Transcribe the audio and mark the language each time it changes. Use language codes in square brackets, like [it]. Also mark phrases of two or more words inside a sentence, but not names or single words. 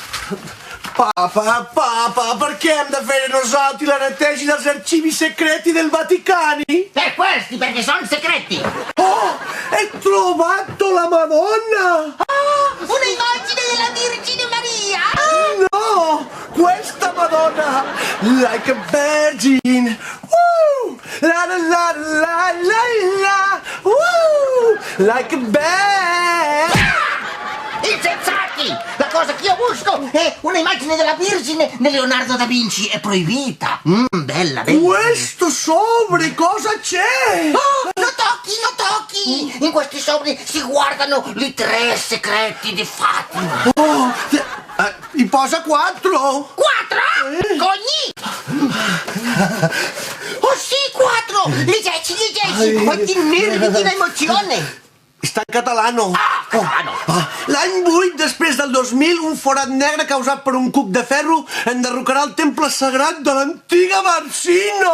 [ca] Papa, perché hem de fer nosaltres la neteja dels [it] arxivi secreti del Vaticani? Per questi, perché sono segreti. Oh, hai trovato la Madonna! Una immagine della Vergine Maria! No, questa Madonna, [en] like a virgin. Woo! La la la la la la. Woo! Like a bird. [it] Insensati! La cosa che io busco è una immagine della Vergine di Leonardo da Vinci. È proibita. Bella, bella. Questo sobre, cosa c'è? Oh, lo tocchi, lo tocchi! In questi sobri si guardano i 3 segreti di Fatima. Oh, mi posa 4. 4? Cogni! Oh sì, 4! Leggi! Quanti nervi, [ca] quina emozione! Està en catalano. [it] Catalano! [ca] L'any 8, després del 2000, un forat negre causat per un cuc de ferro enderrocarà el temple sagrat de l'antiga Barsino.